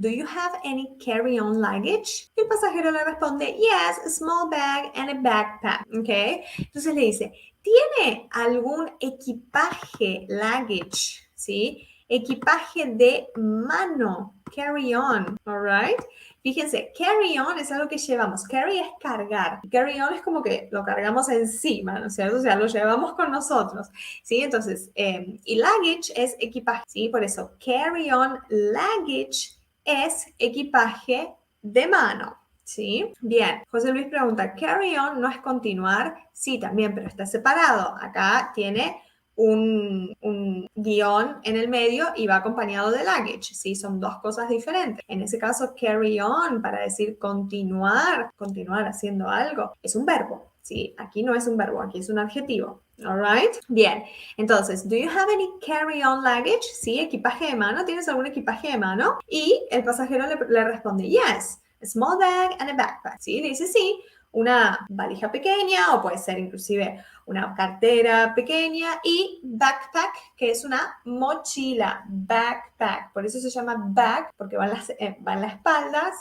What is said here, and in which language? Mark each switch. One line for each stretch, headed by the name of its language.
English: Do you have any carry-on luggage?
Spanish: Y el pasajero le responde,
English: yes, a small bag and a backpack.
Spanish: Ok, entonces le dice, ¿tiene algún equipaje, luggage? ¿Sí? Equipaje de mano, carry-on, alright? Fíjense, carry-on es algo que llevamos. Carry es cargar. Carry-on es como que lo cargamos encima, ¿no es cierto? O sea, lo llevamos con nosotros, ¿sí? Entonces, y luggage es equipaje, ¿sí? Por eso, carry-on luggage es equipaje de mano, ¿sí? Bien, José Luis pregunta, carry-on no es continuar. Sí, también, pero está separado. Acá tiene un guión guión en el medio y va acompañado de luggage, ¿sí? Son dos cosas diferentes. En ese caso, carry on, para decir continuar haciendo algo, es un verbo, ¿sí? Aquí no es un verbo, aquí es un adjetivo.
English: All right. Bien. Entonces, do you have any carry-on luggage?
Spanish: Sí, equipaje de mano. ¿Tienes algún equipaje de mano? Y el pasajero le responde,
English: yes, a small bag and a backpack.
Spanish: Sí, le dice sí, una valija pequeña o puede ser inclusive una cartera pequeña y backpack, que es una mochila. Backpack. Por eso se llama bag, porque va en la espalda.